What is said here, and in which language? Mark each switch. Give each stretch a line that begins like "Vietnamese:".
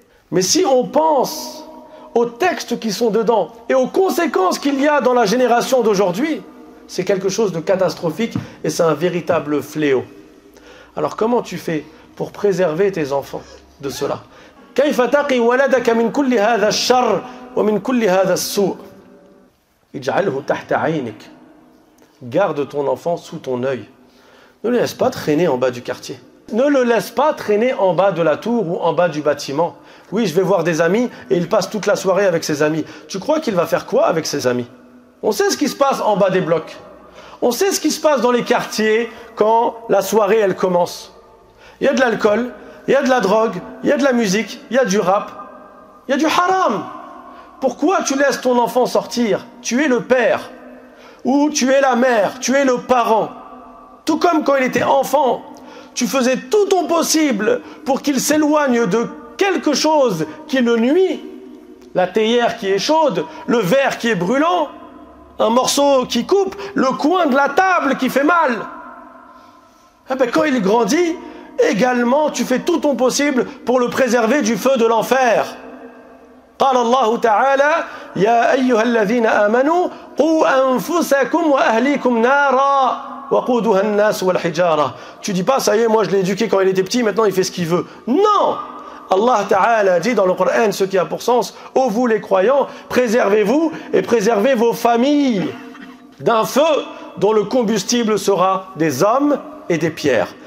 French: Mais si on pense aux textes qui sont dedans et aux conséquences qu'il y a dans la génération d'aujourd'hui, c'est quelque chose de catastrophique et c'est un véritable fléau. Alors comment tu fais pour préserver tes enfants de cela?
Arabic: كيف تقي ولدك من كل هذا الشر ومن كل هذا السوء اجعله تحت عينك.
French: Garde ton enfant sous ton œil. Ne le laisse pas traîner en bas du quartier. Ne le laisse pas traîner en bas de la tour ou en bas du bâtiment. Oui, je vais voir des amis et il passe toute la soirée avec ses amis. Tu crois qu'il va faire quoi avec ses amis? On sait ce qui se passe en bas des blocs. On sait ce qui se passe dans les quartiers quand la soirée elle commence. Il y a de l'alcool, il y a de la drogue, il y a de la musique, il y a du rap, il y a du haram. Pourquoi tu laisses ton enfant sortir? Tu es le père, ou tu es la mère, tu es le parent. Tout comme quand il était enfant, tu faisais tout ton possible pour qu'il s'éloigne de quelque chose qui le nuit. La théière qui est chaude, le verre qui est brûlant, un morceau qui coupe, le coin de la table qui fait mal. Eh bien, quand il grandit, également tu fais tout ton possible pour le préserver du feu de l'enfer.
Arabic: قال الله تعالى يا أيها الذين آمنوا قوا أنفسكم وأهليكم نارا وقودها الناس والحجارة.
French: Tu dis pas ça y est, moi je l'ai éduqué quand il était petit, maintenant il fait ce qu'il veut. Non, Allah Ta'ala dit dans le Coran ce qui a pour sens: ô vous les croyants, préservez-vous et préservez vos familles d'un feu dont le combustible sera des hommes et des pierres.